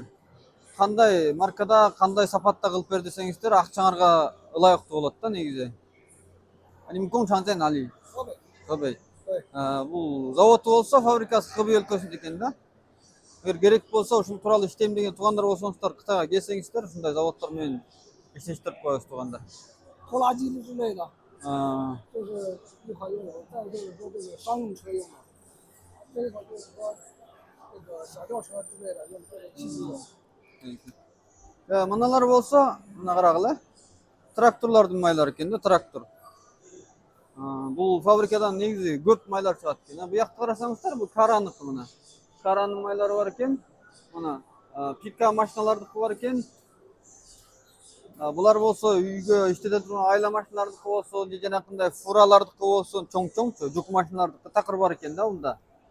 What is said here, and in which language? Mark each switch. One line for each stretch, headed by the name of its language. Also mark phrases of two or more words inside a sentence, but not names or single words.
Kyrgyz: Кандай маркада, кандай сапатта кылып бер десеңиздер, акчаңарга ылайыктуу болот да негизи. Али. Кобей. Бул заводу болсо, фабрикасы Кобей өлкөсүндө экен да. Эгер керек болсо ушул тууралуу иштейм деген туугандар болсоңуздар, Кытайга келсеңиздер, ушундай заводдор менен иштештирип коебуз туугандар.
Chinese: 拖拉机之类的，就是一好用的，再就是说这个商用车用的，这个就是说这个小轿车之类的用这个汽机油。
Kyrgyz: Мыналар болсо, мына карагыла. Тракторлордун майлары экен да, трактор. Бул фабрикадан негизи көп майлар чыгат экен. Бу жакты карасаңыздар, бул Караныкы мына. Каранын майлары бар экен. Мына пика машиналардыкы бар экен. Булар болсо үйгө иштете турган айла машиналардыкы болсо, же жанакындай фуралардыкы болсо, чоң-чоңчу жүк машиналардыкы такыр бар экен да мында.